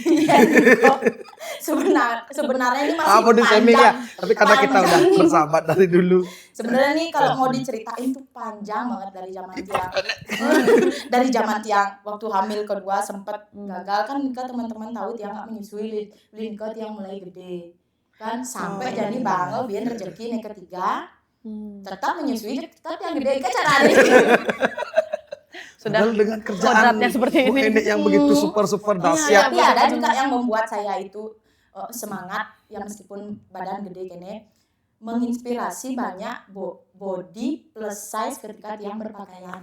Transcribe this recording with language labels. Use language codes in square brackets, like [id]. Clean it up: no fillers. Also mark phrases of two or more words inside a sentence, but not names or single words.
[id] Sebenarnya ini masih Apa di semi ya? panjang. Tapi karena kita udah bersahabat dari dulu. Sebenarnya nih kalau mau diceritain tuh panjang banget dari zaman tiang. Dari zaman tiang waktu hamil kedua sempat gagal kan Nika teman-teman tahu tiang nggak menyusui Nika tiang mulai gede kan sampai jadi bangga biar rezeki nih ketiga tetap menyusui tetap yang gede kan caranya. Sudah Padahal dengan kerjaan kodratnya seperti Bu ini. Enik yang begitu super dahsyat. Tapi ada juga yang membuat saya itu semangat ya meskipun badan gede kene menginspirasi banyak [en] body plus size [id] ketika tiang berpakaian.